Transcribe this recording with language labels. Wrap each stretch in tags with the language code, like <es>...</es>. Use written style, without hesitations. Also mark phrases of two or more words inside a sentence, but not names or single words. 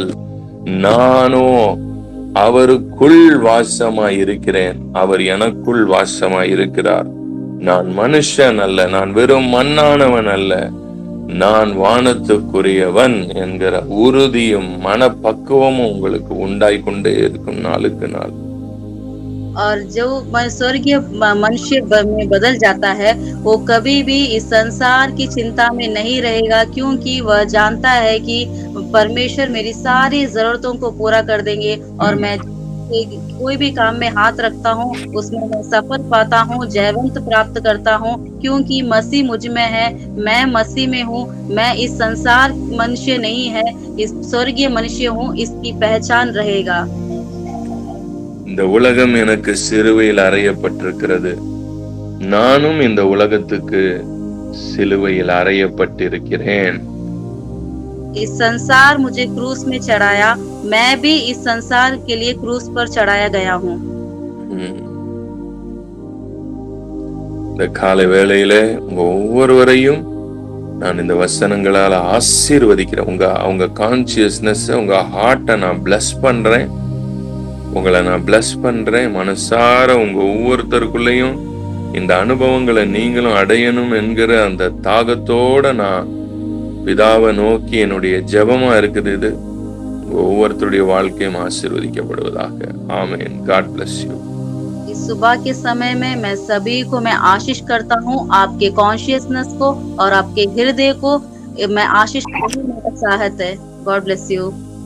<ta>நானோ அவருக்குள் வாசமாய் இருக்கிறேன், அவர் எனக்குள் வாசமாய் இருக்கிறார். நான் மனுஷன் அல்ல, நான் வெறும் மண்ணானவன் அல்ல, நான் வானத்துக்குரியவன் என்கிற உறுதியும் மனப்பக்குவமும் உங்களுக்கு உண்டாய் கொண்டே இருக்கும் நாளுக்கு நாள்.</ta> <hi>और जो स्वर्गीय मनुष्य में बदल जाता है, वो कभी भी इस संसार की चिंता में नहीं रहेगा, क्योंकि वह जानता है कि परमेश्वर मेरी सारी जरूरतों को पूरा कर देंगे। और मैं कोई भी काम में हाथ रखता हूँ उसमें मैं सफल पाता हूँ, जयवंत प्राप्त करता हूँ, क्योंकि मसीह मुझ में है, मैं मसीह में हूँ। मैं इस संसार मनुष्य नहीं है, इस स्वर्गीय मनुष्य हूँ, इसकी पहचान रहेगा।</hi> <ta>இந்த உலகம் எனக்கு சிலுவையில் அறையப்பட்டிருக்கிறது, நானும் இந்த உலகத்துக்கு சிலுவையில் அறையப்பட்டிருக்கிறேன்.</ta> <hi>इस संसार मुझे क्रूस में चढ़ाया, मैं भी इस संसार के लिए क्रूस पर चढ़ाया गया हूँ।</hi> <ta>இந்த காலை வேளையில உங்க ஒவ்வொருவரையும் நான் இந்த வசனங்களால ஆசீர்வதிக்கிறேன். உங்க கான்சியஸ்னஸ், உங்க ஹார்ட்டை நான் பிளஸ் பண்றேன். உங்களை நான் பிளஸ் பண்றேன். மனசார உங்க ஒவ்வொருத்தருக்குள்ளேயும் இந்த அனுபவங்களை நீங்களும் அடையணும் என்கிற அந்த தாகத்தோட நான் பிதாவை நோக்கி என்னுடைய ஜெபமா இருக்குது. இது ஒவ்வொருத்தருடைய வாழ்க்கையும் ஆசீர்வதிக்கப்படுவதாக. ஆமென்.</ta> <en>God bless you.</en> <hi>इस सुबह के समय में मैं सभी को मैं आशीष करता हूँ, आपके कॉन्शियसनेस को और आपके हृदय को मैं आशीष करती हूँ। मेरा चाहत है।</hi> <en>God bless you.</en>